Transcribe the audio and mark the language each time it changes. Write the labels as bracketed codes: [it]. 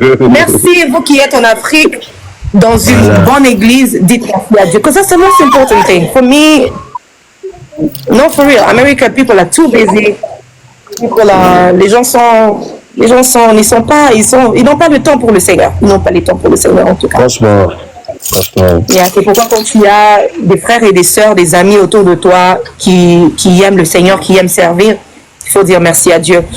[fr] Merci, vous qui êtes en Afrique, dans une bonne église, dites merci à Dieu. [en] Because that's the most important thing. For me, no, for real, America, people are too busy. [fr] Les gens ils n'ont pas le temps pour le Seigneur. Ils n'ont pas le temps pour le Seigneur, en tout cas. Franchement. Yeah, c'est pourquoi quand tu as des frères et des sœurs, des amis autour de toi qui aiment le Seigneur, qui aiment servir, il faut dire merci à Dieu.